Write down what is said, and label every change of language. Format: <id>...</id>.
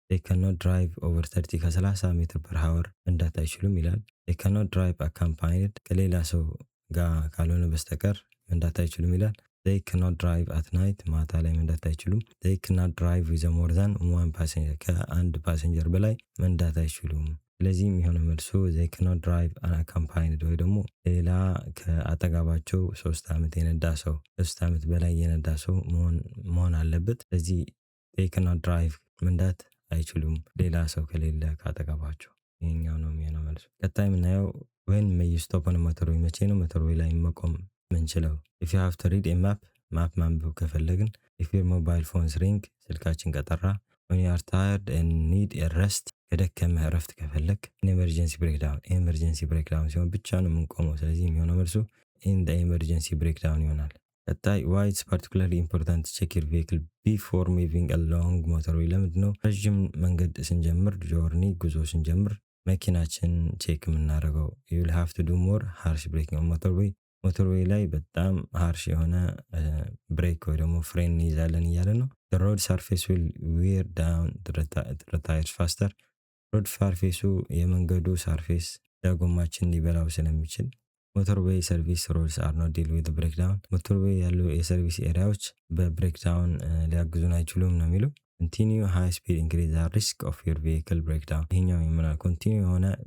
<en>they cannot drive over 30</en> <am>ከ30 ሜትር ፐር ሃወር መንዳት አይችሉም ይላል።</am> <en>they cannot drive accompanied</en> <am>ከሌላ ሰው ጋር ካልሆነ በስተቀር መንዳት አይችሉም ይላል።</am> <en>they cannot drive at night</en> <am>ማታ ላይ መንዳት አይችሉም።</am> <en>they cannot drive with more than one passenger</en> <am>ከአንድ ፓሰንጀር በላይ መንዳት አይችሉም። ስለዚህ የሚሆነው መልሱ</am> <en>they cannot drive unaccompanied</en> <am>ወይ ደግሞ ሌላ ከአጠገባቸው 3 ዓመት የነዳ ሰው 3 ዓመት በላይ የነዳ ሰው መሆን አለበት። ስለዚህ they cannot drive መንዳት አይችሉም ሌላ ሰው ከሌለ ካጠገባቸው። ይሄኛው ነው የሚሆነው መልሱ። ቀጣይ የምናየው</am> <en>when may you stop on a motorway፣</en> <am>መቼ ነው ሞተርዌይ ላይ መቆም ምንችለው?</am> <en>if you have to read a map</en> <am>ማንበብ ከፈለግን፣</am> <en>if your mobile phones ring</en> <am>ስልካችን ከጠራ፣</am> <en>when you are tired and need a rest</en> <am>ከደከመህ እረፍት ከፈለግ፣ emergency breakdown emergency breakdown ሲሆን ብቻ ነው የምንቆመው። ስለዚህ የሚሆነው መልሱ in the emergency breakdown ይሆናል። ቀጣይ</am> <en>why it's particularly important to check your vehicle before moving along motorway፣</en> <am>ለምንድን ነው ረዥም መንገድ ስንጀምር ጆርኒ ጉዞ ስንጀምር መኪናችን ቼክ የምናደርገው?</am> <en>you will have to do more harsh braking on</en> <am>ሞተርዌይ ላይ በጣም ሃርሽ የሆነ ብሬክ ወይ ደግሞ ፍሬን እንይዛለን እያለ ነው።</am> <en>the road surface will wear down the tires faster፣</en> <am>ሮድ ሰርፌሱ የመንገዱ ሰርፌስ ዳጎማችን ሊበላው ስለሚችል ሞተርዌይ ሰርቪስ ሮድስ አር ኖት ዲል ዊዝ ብሬክዳውን፣ ሞተርዌይ ያሉ የሰርቪስ ኤሪያዎች በብሬክዳውን ሊያግዙን አይችሉም ነው የሚለው።</am> <en>continue high speed increase the risk of your vehicle breakdown፣</en> <am>ይሄኛው የምናል ኮንቲኒው የሆነ</am>